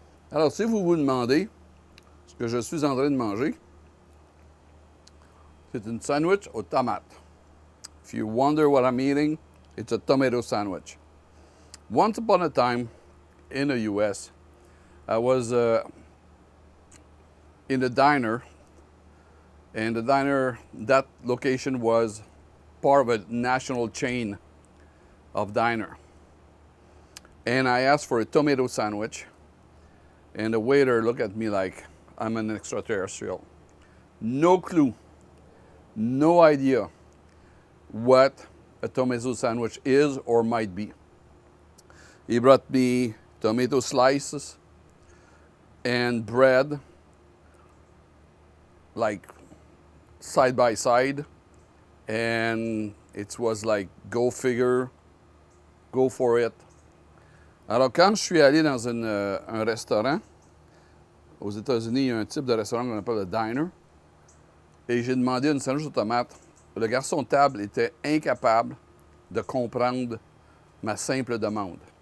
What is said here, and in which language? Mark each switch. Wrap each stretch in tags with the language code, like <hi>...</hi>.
<fr>Alors, si vous vous demandez ce que je suis en train de manger, c'est une sandwich aux tomates.</fr> <en>If you wonder what I'm eating, it's a tomato sandwich. Once upon a time in the US, I was in a diner, and the diner, that location was part of a national chain of diner. And I asked for a tomato sandwich, and the waiter looked at me like I'm an extraterrestrial. No clue, no idea what a tomato sandwich is or might be. He brought me tomato slices and bread, like side by side, and it was like, go figure, go for it.</en> <fr>Alors, quand je suis allé dans un restaurant, aux États-Unis, il y a un type de restaurant qu'on appelle le diner, et j'ai demandé une sandwich aux tomates. Le garçon de table était incapable de comprendre ma simple demande.</fr>